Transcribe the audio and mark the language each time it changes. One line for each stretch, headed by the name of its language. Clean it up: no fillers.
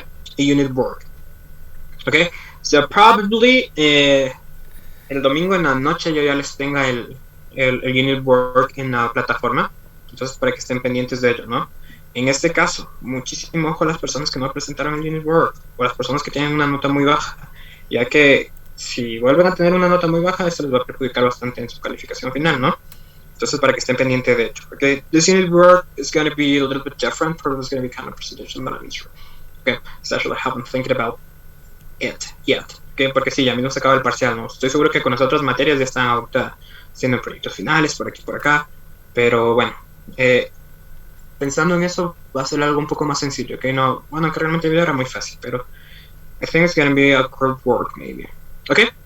Spanish: A unit work. ¿Ok? So probably el domingo en la noche yo ya les tenga el unit work en la plataforma. Entonces para que estén pendientes de ello, ¿no? En este caso, muchísimo ojo a las personas que no presentaron el unit work o las personas que tienen una nota muy baja, ya que si vuelven a tener una nota muy baja, esto les va a perjudicar bastante en su calificación final, ¿no? Entonces, para que estén pendientes de ello.
English: Okay, this unit work is going to be a little bit different, but it's going to be kind of presentation, but I'm sure. Okay, especially I haven't thinking about it yet.
Spanish: Okay, porque sí, ya mismo se acaba el parcial, ¿no? Estoy seguro que con las otras materias ya están ahorita haciendo proyectos finales, por aquí, por acá, pero bueno, pensando en eso, va a ser algo un poco más sencillo, ¿ok? No, bueno, que realmente el video era muy fácil, pero I think it's gonna be a group work, maybe. ¿Ok?